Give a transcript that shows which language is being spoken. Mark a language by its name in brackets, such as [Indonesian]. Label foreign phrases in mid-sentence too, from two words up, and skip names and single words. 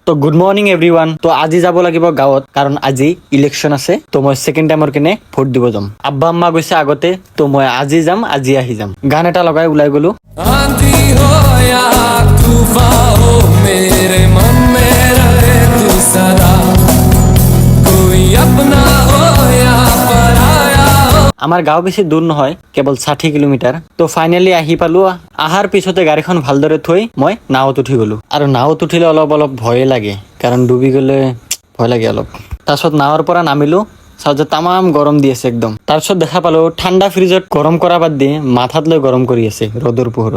[English] তো good morning everyone. [Assamese] তো আজি যাব লাগিব গাঁৱত, কাৰণ আজি ইলেকশ্যন আছে। তো মই [English] second timeৰ [Assamese] কিনে ভোট দিব যাম। আব্বা আম্মা গৈছে আগতে, তো মই আজি যাম, আজি আহি যাম। গান এটা লগাই ওলাই গলো। [Hindi] आंधी हो या तूफान हो मेरे मन में रहे तू सदा कोई अपना हो या पराया हो। [Assamese] আমাৰ গাঁও বেছি দূৰ নহয়, কেৱল 60 কিলোমিটাৰ। তো ফাইনেলি আহি পালো। আহাৰ পিছতে গাড়ীখন ভালদৰে থৈ মই নাৱত উঠি গলো। আৰু নাৱত উঠিলে অলপ ভয়ে লাগে, কাৰণ ডুবি গলে ভয় লাগে অলপ। তাৰপিছত নাৱৰ পৰা নামিলো, চাওঁ যে তামাম গৰম দি আছে একদম। তাৰপিছত দেখা পালো ঠাণ্ডা ফ্ৰিজত গৰম কৰা বাদ দি মাথাত লৈ গৰম কৰি আছে ৰ'দৰ পোহৰত।